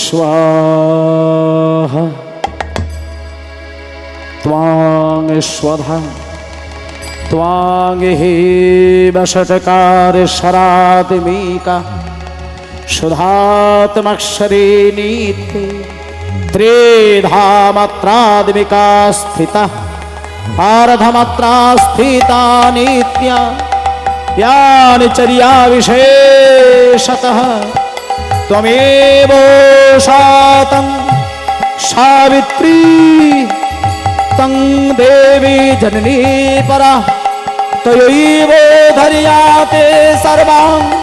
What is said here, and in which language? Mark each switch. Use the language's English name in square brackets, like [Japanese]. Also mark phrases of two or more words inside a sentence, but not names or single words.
[Sanskrit] স্বাহা ত্বাং স্বধা ত্বাং হে বষটকার শরাত্মিকা সুধাত্মক্ষরে নিত্যে ত্রিধা মাত্রাদ্মিকা স্থিতা পারধমাত্রা স্থিতা নিত্যা यानि चर्या विशेषतः त्वमेव शातं सावित्री तं देवी जननी परा त्वयैव धर्याते सर्वां